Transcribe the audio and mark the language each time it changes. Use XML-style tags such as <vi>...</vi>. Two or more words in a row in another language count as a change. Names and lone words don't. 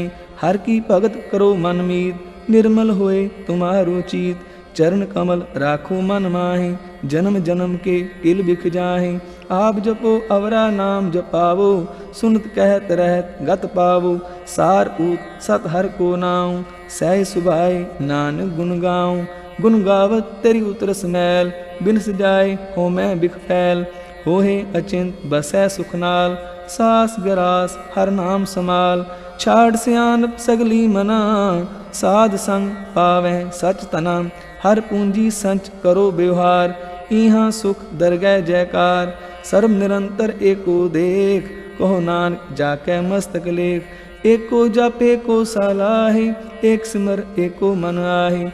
<pa>ਹਰ ਕੀ ਭਗਤ ਕਰੋ ਮਨ ਮੀਤ, ਨਿਰਮਲ ਹੋਏ ਤੁਮ੍ਹਾਰੋ ਚੀਤ। ਚਰਣ ਕਮਲ ਰਾਖੋ ਮਨ ਮਾਹੇ, ਜਨਮ ਜਨਮ ਕੇ ਕਿਲ ਬਿਖ ਜਾਹੇ। ਆਪ ਜਪੋ ਅਵਰਾ ਨਾਮ ਜਪਾਵੋ, ਸੁਨਤ ਕਹਤ ਰਹਤ ਗਤ ਪਾਵੋ। ਸਾਰ ਊਤ ਸਤ ਹਰ ਕੋ ਨਾਊਂ, ਸਹ ਸੁਭਾਏ ਨਾਨਕ ਗੁਣ ਗਾਊਂ। ਗੁਣ ਗਾਵਤ ਤੇਰੀ ਉਤਰਸ ਮੈਲ, ਬਿਨਸ ਜਾਏ ਹੋ ਮੈਂ ਬਿਖ ਫੈਲ। ਹੋਹੇ ਅਚਿੰਤ ਬਸੈ ਸੁਖ ਨਾਲ, ਸਾਸ ਗਰਾਸ ਹਰ ਨਾਮ ਸਮਾਲ। ਛਾੜ ਸਿਆਣਪ ਸਗਲੀ ਮਨਾ, ਸਾਧ ਸੰਗ ਪਾਵੈ ਸਚ ਤਨਾ। ਹਰ ਪੂੰਜੀ ਸੰਚ ਕਰੋ ਬਿਵਹਾਰ, ਈਹਾਂ ਸੁਖ ਦਰਗਹਿ ਜੈਕਾਰ। ਸਰਬ ਨਿਰੰਤਰ ਏਕੋ ਦੇਖ, ਕਹੋ ਨਾਨਕ ਜਾਕੈ ਮਸਤਕ ਲੇਖ। ਏਕੋ ਜਪ ਏਕੋ ਸਲਾਹੀ, ਏਕ ਸਿਮਰ ਏਕੋ ਮਨ ਆਹੀ।</pa>